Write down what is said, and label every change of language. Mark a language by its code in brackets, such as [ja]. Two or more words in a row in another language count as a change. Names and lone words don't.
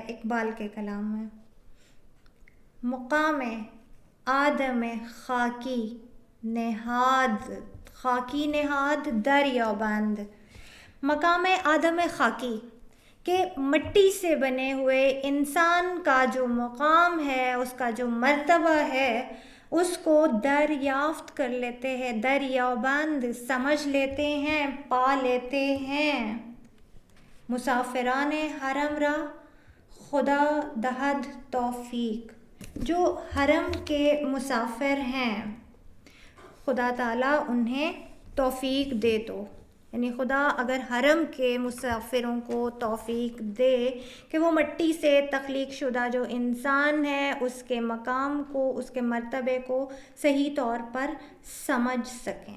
[ur] اقبال کے کلام میں [fa] مقام آدم خاکی نہاد دریابند، [ur] مقام آدم خاکی کہ مٹی سے بنے ہوئے انسان کا جو مقام ہے، اس کا جو مرتبہ ہے، اس کو دریافت کر لیتے ہیں، دریابند سمجھ لیتے ہیں، پا لیتے ہیں. [fa] مسافران حرم را خدا دہد توفیق، [ur] جو حرم کے مسافر ہیں خدا تعالیٰ انہیں توفیق دے دو. یعنی خدا اگر حرم کے مسافروں کو توفیق دے کہ وہ مٹی سے تخلیق شدہ جو انسان ہے اس کے مقام کو، اس کے مرتبے کو صحیح طور پر سمجھ سکیں.